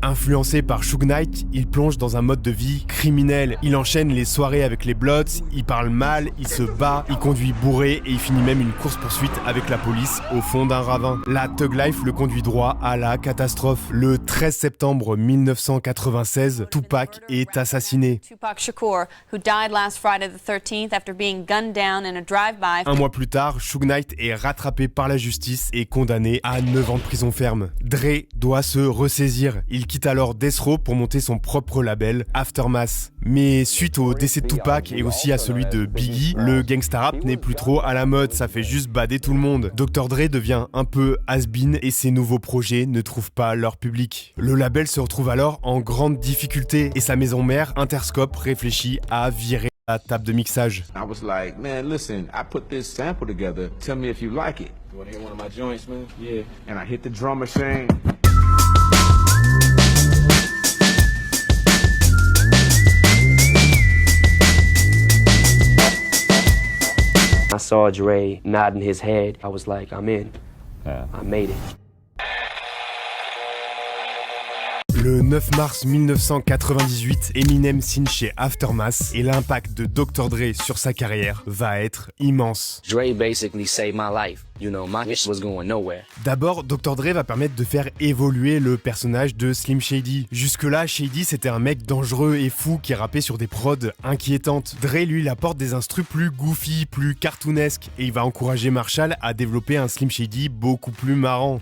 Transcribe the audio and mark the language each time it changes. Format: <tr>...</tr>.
<fr>Influencé par Suge Knight, il plonge dans un mode de vie criminel. Il enchaîne les soirées avec les Bloods, il parle mal, il se bat, il conduit bourré et il finit même une course-poursuite avec la police au fond d'un ravin. La Thug Life le conduit droit à la catastrophe. Le 13 septembre 1996, Tupac est assassiné.</fr> <en>Tupac Shakur, who died last Friday the 13th after being gunned down in a drive-by.</en> <fr>Un mois plus tard, Suge Knight est rattrapé par la justice et condamné à 9 ans de prison ferme. Dre doit se ressaisir. Il quitte alors Death Row pour monter son propre label, Aftermath. Mais suite au décès de Tupac et aussi à celui de Biggie, le gangsta rap n'est plus trop à la mode, ça fait juste bader tout le monde. Dr. Dre devient un peu has-been et ses nouveaux projets ne trouvent pas leur public. Le label se retrouve alors en grande difficulté et sa maison mère, Interscope, réfléchit à virer la table de mixage.</fr> <en>I was like, man, listen, I put this sample together. Tell me if you like it. You want to hear one of my joints, man? Yeah. And I hit the drum machine. I saw Dre nodding his head. I was like, I'm in. I made it.</en> <fr>Le 9 mars 1998, Eminem signe chez Aftermath et l'impact de Dr. Dre sur sa carrière va être immense.</fr> <en>Dre basically saved my life. You know, my shit was going nowhere.</en> <fr>D'abord, Dr. Dre va permettre de faire évoluer le personnage de Slim Shady. Jusque-là, Shady c'était un mec dangereux et fou qui rappait sur des prods inquiétantes. Dre, lui, il apporte des instrus plus goofy, plus cartoonesques et il va encourager Marshall à développer un Slim Shady beaucoup plus marrant.</fr>